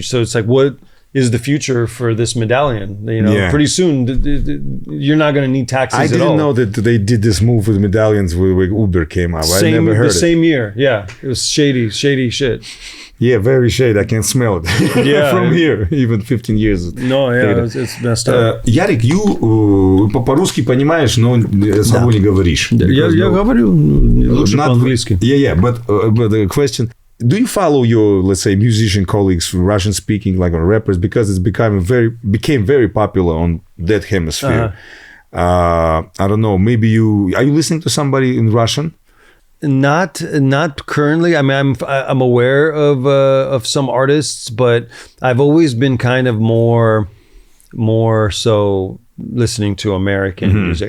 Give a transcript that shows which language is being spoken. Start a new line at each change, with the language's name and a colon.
English: So it's like, what is the future for this medallion? You know, pretty soon you're not going to need taxis at all. I didn't know that they did this move with medallions when Uber came out. I never heard it. The same year, yeah. It was shady shit. Yeah, very shady. I can smell it from here, even 15 years. No, yeah, it's messed up.
Russian: Ярик, по-русски понимаешь, но собой не говоришь. Я говорю лучше по-английски.
English: Yeah, but the question... Do you follow your, let's say, musician colleagues, Russian speaking, like on rappers, because it's became very popular on that hemisphere? I don't know. Maybe are you listening to somebody in Russian? Not currently. I mean, I'm aware of some artists, but I've always been kind of more so listening to American music.